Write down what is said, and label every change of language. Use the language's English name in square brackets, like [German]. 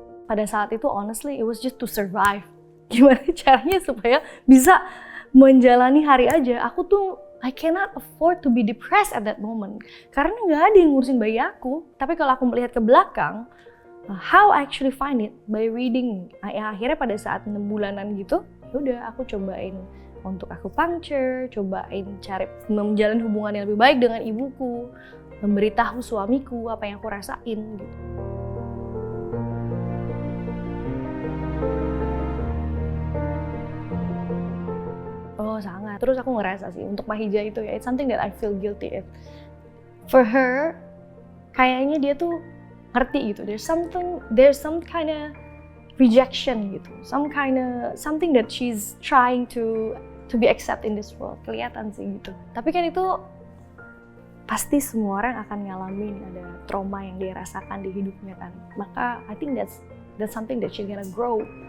[Indonesian] Pada saat itu [English] honestly it was just to survive. [Indonesian] Gimana caranya supaya bisa menjalani hari aja. Aku tuh [English] I cannot afford to be depressed at that moment. [Indonesian] Karena nggak ada yang ngurusin bayi aku. Tapi kalau aku melihat ke belakang, [English] how I actually find it by reading. [Indonesian] Akhirnya pada saat 6 bulanan gitu, udah aku cobain untuk aku puncture, cobain cari menjalin hubungan yang lebih baik dengan ibuku, memberitahu suamiku apa yang aku rasain gitu. Oh sangat. Terus aku ngerasa sih untuk Mahija itu ya, [English] it's something that I feel guilty. For her, [Indonesian] kayaknya dia tuh ngerti gitu. [English] There's some kind of rejection gitu, something that she's trying to be accepted in this world. [Indonesian] Kelihatan sih gitu. Tapi kan itu pasti semua orang akan ngalamin ada trauma yang dia rasakan di hidupnya kan. Maka [English] I think that's something that she's gonna grow.